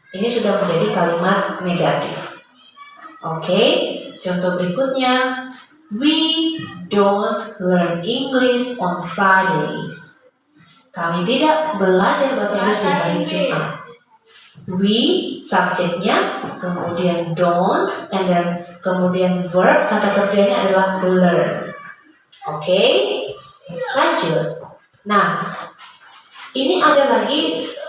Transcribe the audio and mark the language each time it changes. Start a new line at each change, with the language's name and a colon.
Indonesian: Ini sudah menjadi kalimat negatif. Oke, contoh berikutnya,
English: we don't learn English on Fridays.
Indonesian: Kami tidak belajar bahasa Inggris di hari Jumat.
English: We,
Indonesian: subjeknya, kemudian don't,
English: and then
Indonesian: kemudian verb, kata kerjanya adalah learn. Oke, lanjut. Nah, ini ada lagi